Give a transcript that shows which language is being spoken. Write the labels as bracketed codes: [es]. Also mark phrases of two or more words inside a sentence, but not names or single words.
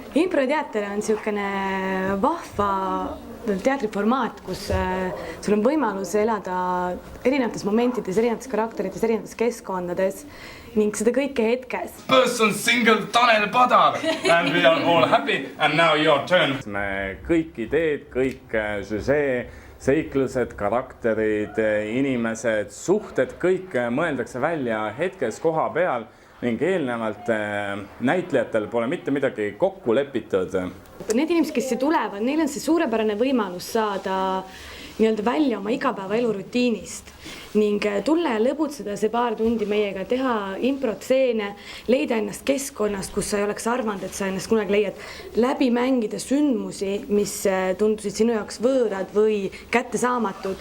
[et] Improteater on niisugune vahva teatriformaat, kus sul on võimalus elada erinevates momentides, erinevates karakterites, erinevates keskkondades ning seda kõike hetkes. [en] Person single Tanel Padar and we are all happy and now your turn. [et] Me kõik ideed, kõik süžee, seiklused, karakterid, inimesed, suhted, kõik mõeldakse välja hetkes koha peal ning eelnevalt näitlejatel pole mitte midagi kokku lepitud. Need inimesed, kes siia tulevad, neil on see suurepärane võimalus saada välja oma igapäevaelu rutiinist ning tulla ja lõbutseda see paar tundi meiega, teha improtseene, leida ennast keskkonnast, kus sa ei oleks arvanud, et sa ennast kunagi leiad, läbi mängida sündmusi, mis tundusid sinu jaoks võõrad või kättesaamatud.